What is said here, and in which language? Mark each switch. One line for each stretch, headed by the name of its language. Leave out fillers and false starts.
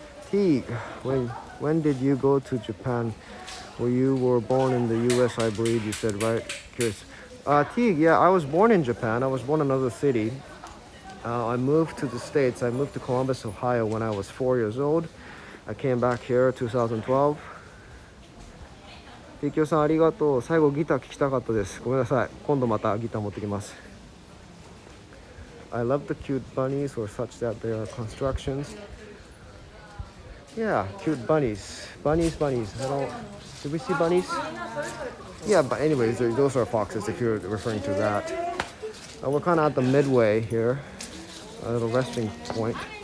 English: Teague, when did you go to Japan? Well, you were born in the US, I believe you said, right? Curious. Teague, yeah, I was born in Japan. I was born in another city. I moved to the States. I moved to Columbus, Ohio when I was 4 years old. I came back here 2012.
Japanese: ピキオさんありがとう。最後ギター聴きたかったです。ごめんなさい。今度またギター持ってきます。
English: I love the cute bunnies or such that they are constructions. Yeah, cute bunnies. Bunnies. Did we see bunnies? Yeah, but anyways, those are foxes if you're referring to that. We're kind of at the midway here, a little resting point.